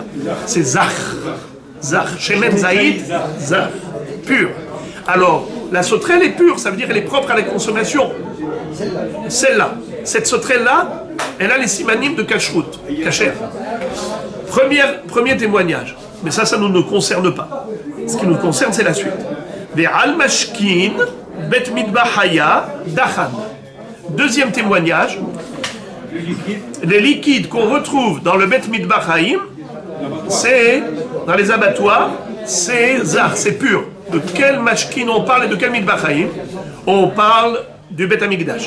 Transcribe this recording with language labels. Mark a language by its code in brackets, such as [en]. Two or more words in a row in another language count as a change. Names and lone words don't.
[fr] C'est Zach. Zach. [he] שמן זית זך. [fr] Pur. Alors, la sauterelle est pure, ça veut dire qu'elle est propre à la consommation. Celle-là. Cette sauterelle-là, elle a les simanim de kashrut, kasher. Premier témoignage. Mais ça ne nous concerne pas. Ce qui nous concerne, c'est la suite. [arc] ועל משקי בית מטבחיא דכן. [fr] Deuxième témoignage. Les liquides qu'on retrouve dans le [he] בית מטבחיים, [fr] c'est dans les abattoirs, c'est zar, c'est pur. De quel mashkin on parle et de quel midbahaim? On parle du Bet Amikdash.